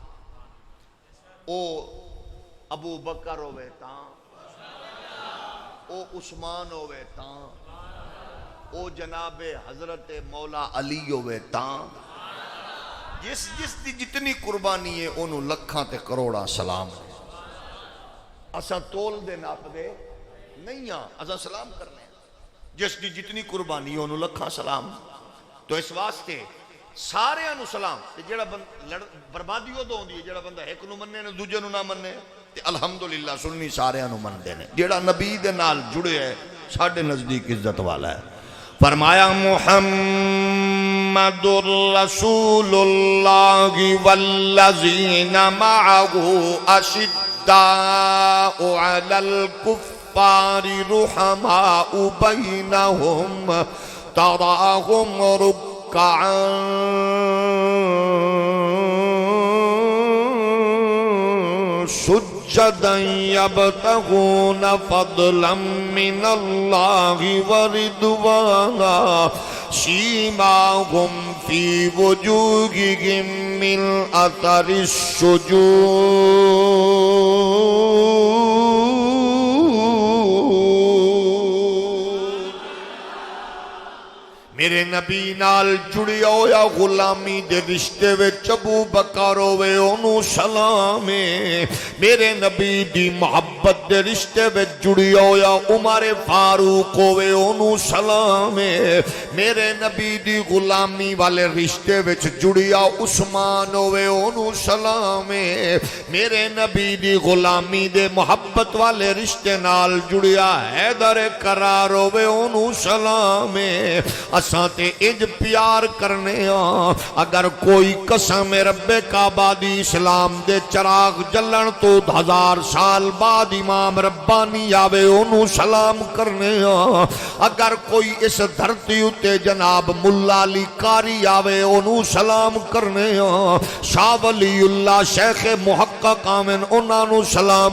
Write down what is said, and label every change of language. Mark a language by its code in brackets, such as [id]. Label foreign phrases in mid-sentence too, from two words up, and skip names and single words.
[pa] او ابو بکر ہوئے تاں، او عثمان ہوئے تاں، او جناب حضرت مولا علی ہوئے تاں، جس جس دی جتنی قربانی ہے انہوں لکھاں تے کروڑا سلام ہے۔ اساں تول دے ناپ دے نہیں ہاں، اساں سلام کرنے ہیں، جس دی جتنی قربانی ہے انہوں لکھاں سلام۔ تو اس واسطے سارے انہوں سلام، جیڑا بربادی ہو دو ہوندی ہے، جیڑا بندہ ایک نو مننے نے دوجے نو نہ مننے، تے الحمدللہ سننی سارے انہوں من دینے، جیڑا نبی دے نال جڑے ہے ساڑھے نزدیک عزت والا ہے۔ [ar] فرمایا محمد رسول اللہ والذین معه اشداء علی الکفار رحماء بینہم تراہم رکعا سجدا یبتغون فضلا من اللہ ورضوانا سیماہم فی وجوہہم من اثر السجود۔ [pa] میرے نبی نال جڑیا ہویا غلامی دے رشتے وچ ابو بکر ہوئے انہوں سلام ہے، میرے نبی دی محبت دے رشتے وچ جڑیا ہویا عمر فاروق ہوئے انہوں سلام ہے، میرے نبی دی غلامی والے رشتے وچ جڑیا عثمان ہوئے انہوں سلام ہے، میرے نبی دی غلامی دے محبت والے رشتے نال جڑیا حیدر کرار ہوئے انہوں سلام ہے۔ اساں تے اج پیار کرنے ہاں اگر کوئی قسم رب کعبہ دی اسلام دے چراغ جلن تو 1000 سال بعد امام ربانی آوے انہوں سلام کرنے ہاں اگر کوئی اس دھرتی اتے جناب ملا علی قاری آوے انہوں سلام کرنے ہاں شاہ ولی اللہ شیخ محقق آمن انہوں سلام